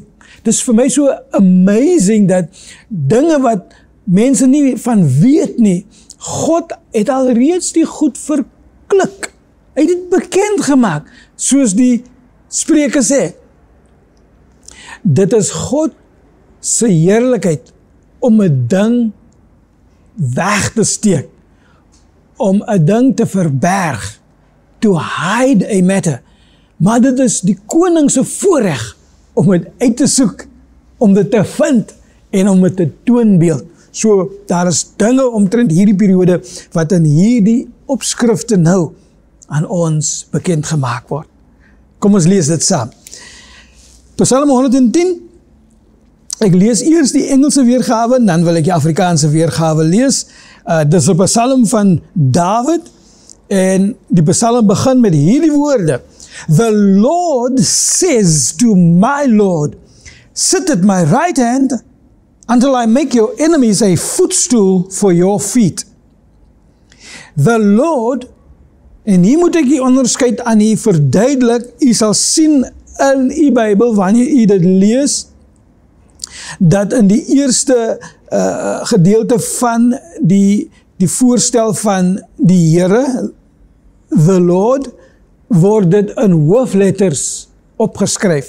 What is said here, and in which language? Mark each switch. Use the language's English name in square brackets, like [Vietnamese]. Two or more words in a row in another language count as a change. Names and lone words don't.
[Afrikaans] Dis vir my so amazing dat dinge wat mense nie van weet nie, God het al reeds die goed verklik. Hy het dit bekend gemaak, soos die Spreuke sê. Dit is God se heerlikheid om 'n ding weg te steek, om 'n ding te verberg, [English] to hide a matter. [Afrikaans] Maar dit is die koning se voorreg om dit uit te soek, om dit te vind en om dit te toonbeeld. So, daar is dinge omtrent hierdie periode wat in hierdie opskrifte nou aan ons bekend gemaak word. Kom ons lees dit saam. Psalm 110. Ek lees eers die Engelse weergawe, dan wil ek die Afrikaanse weergawe lees. Dis 'n psalm van Dawid, en die psalm begin met hierdie woorde: [English] The Lord says to my Lord, sit at my right hand until I make your enemies a footstool for your feet. The Lord, [Afrikaans] en hier moet ek die onderskeid aan u verduidelik, u sal sien in u Bybel, wanneer u dit lees, dat in die eerste gedeelte van die voorstel van die Here, [English] the Lord, [Afrikaans] word dit in hoofletters opgeskryf.